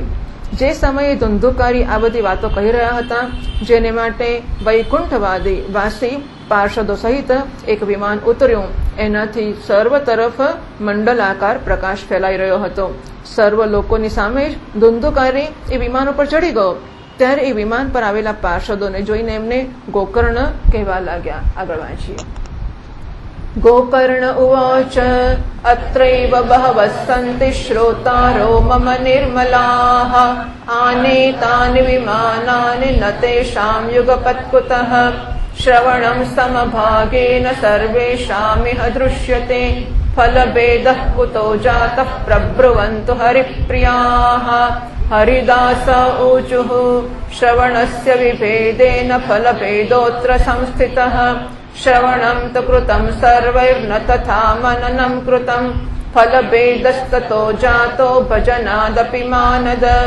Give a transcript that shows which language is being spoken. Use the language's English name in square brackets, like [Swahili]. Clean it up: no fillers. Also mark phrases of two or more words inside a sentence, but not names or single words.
[Gujarati] જે સમયે ધુંધુકારી આ બધી વાતો કહી રહ્યા હતા, જેને માટે વૈકુંઠવાદી વાસી પાર્ષદો સહિત એક વિમાન ઉતર્યું, એનાથી સર્વ તરફ મંડલાકાર પ્રકાશ ફેલાઈ રહ્યો હતો. સર્વ લોકોની સામે જ ધુંધુકારી એ વિમાન ઉપર ચડી ગયો. ત્યારે એ વિમાન પર આવેલા પાર્ષદોને જોઈને એમને ગોકર્ણ કહેવા લાગ્યા. આગળ વાંચીએ. [Sanskrit] गोकर्ण उवाच अत्रैव बहवः सन्ति श्रोतारो मम निर्मलाः आनीतानि विमानानि न तेषां युगपत्कुतः श्रवणं समभागेन सर्वेषामिह दृश्यते फलभेदः कुतो जातः प्रब्रुवन्तु हरिप्रियाः हरिदास ऊचुः श्रवणस्य विभेदेन फलभेदोऽत्र संस्थितः श्रवणं तु कृतं सर्वैर्न तथा मननं कृतं फलभेदस्ततो जातो भजनादपि मानद